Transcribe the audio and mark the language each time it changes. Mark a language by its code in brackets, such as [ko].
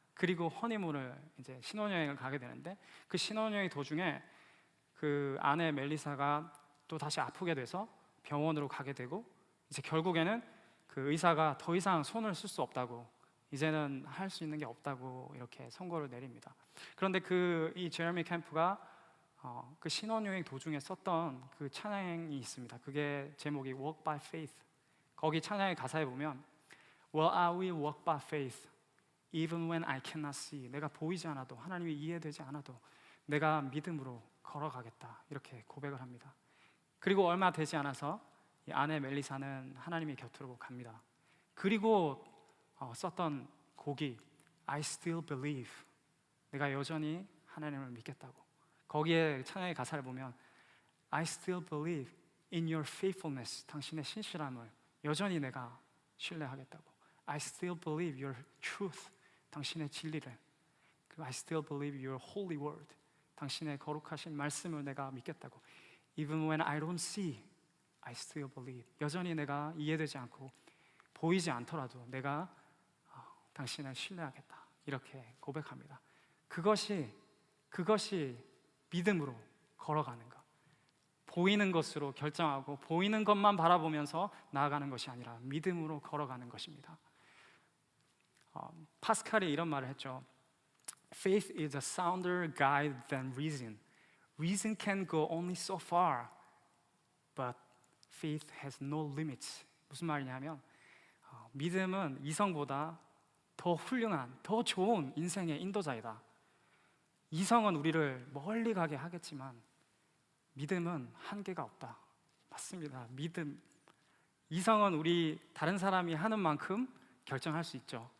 [ko] 그리고 허니문을 이제 신혼여행을 가게 되는데 그 신혼여행 도중에 그 아내 멜리사가 또 다시 아프게 돼서 병원으로 가게 되고 이제 결국에는 그 의사가 더 이상 손을 쓸 수 없다고, 이제는 할 수 있는 게 없다고 이렇게 선고를 내립니다. 그런데 이 제레미 캠프가 그 신혼여행 도중에 썼던 그 찬양이 있습니다. 그게 제목이 [en] Walk by Faith. [ko] 거기 찬양의 가사에 보면 [en] Well, I will walk by faith, even when I cannot see. [ko] 내가 보이지 않아도, 하나님이 이해되지 않아도 내가 믿음으로 걸어가겠다, 이렇게 고백을 합니다. 그리고 얼마 되지 않아서 이 아내 멜리사는 하나님의 곁으로 갑니다. 그리고 썼던 곡이 [en] I still believe. [ko] 내가 여전히 하나님을 믿겠다고. 거기에 찬양의 가사를 보면 [en] I still believe in your faithfulness. [ko] 당신의 신실함을 여전히 내가 신뢰하겠다고. [en] I still believe your truth. [ko] 당신의 진리를. [en] 그리고 I still believe your holy word. [ko] 당신의 거룩하신 말씀을 내가 믿겠다고. [en] Even when I don't see, I still believe. [ko] 여전히 내가 이해되지 않고 보이지 않더라도 내가 당신을 신뢰하겠다, 이렇게 고백합니다. 그것이 믿음으로 걸어가는 것. 보이는 것으로 결정하고 보이는 것만 바라보면서 나아가는 것이 아니라 믿음으로 걸어가는 것입니다. 파스칼이 이런 말을 했죠. [en] Faith is a sounder guide than reason. Reason can go only so far, but faith has no limits. [ko] 무슨 말이냐면 믿음은 이성보다 더 훌륭한, 더 좋은 인생의 인도자이다. 이성은 우리를 멀리 가게 하겠지만 믿음은 한계가 없다. 맞습니다. 이성은 우리 다른 사람이 하는 만큼 결정할 수 있죠.